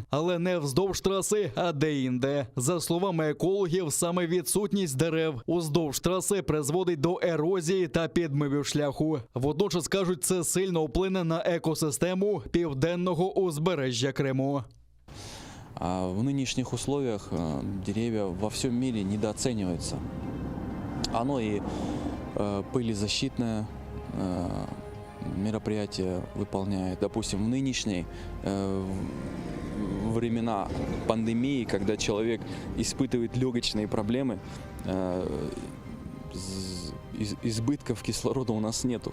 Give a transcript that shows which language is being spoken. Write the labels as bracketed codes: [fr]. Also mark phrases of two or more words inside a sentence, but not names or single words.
[uk] Але не вздовж траси, а де-інде. За словами екологів, саме відсутність дерев уздовж траси призводить до ерозії та підмивів шляху. Водночас, кажуть, це сильно вплине на екосистему південного узбережжя Криму. [ru] А в нынешних условиях деревья во всем мире недооцениваются. Оно и пылезащитное мероприятие выполняет. Допустим, в нынешние времена пандемии, когда человек испытывает легочные проблемы, избытков кислорода у нас нету.